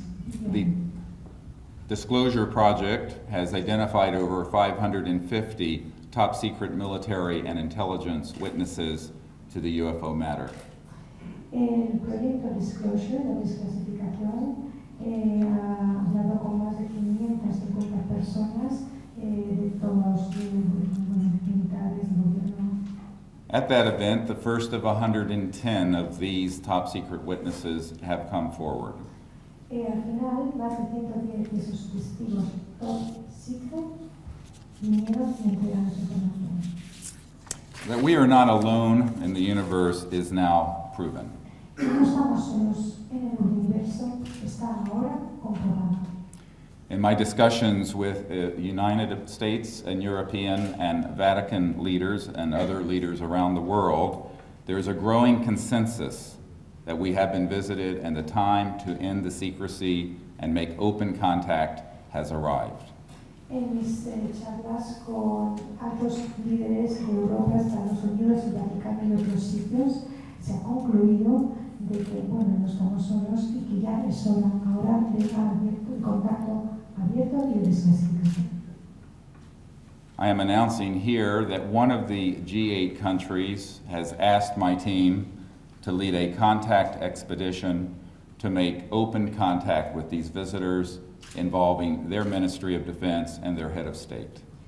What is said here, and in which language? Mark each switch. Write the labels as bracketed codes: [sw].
[en] The Disclosure Project has identified over 550 top secret military and intelligence witnesses to the UFO matter. [es] El proyecto Disclosure, la desclasificación, ha hablado con más de 550 personas de todos los militares del gobierno. [en] At that event, the first of 110 of these top secret witnesses have come forward. [es] Al final, más de 110 de esos testigos [en] top secret [es] ni miedo ni entregarnos información. [en] That we are not alone in the universe is now proven. [es] Que no estamos solos en el universo está ahora comprobado. [en] In my discussions with United States and European and Vatican leaders and other leaders around the world, there is a growing consensus that we have been visited and the time to end the secrecy and make open contact has arrived. [es] En mis charlas con altos líderes de Europa, Estados Unidos y Vaticano y otros sitios, se ha concluido de que, bueno, no estamos solos y que ya es hora ahora de el contacto abierto y de desclasificación. [en] I am announcing here that one of the G8 countries has asked my team to lead a contact expedition to make open contact with these visitors involving their Ministry of Defense and their head of state.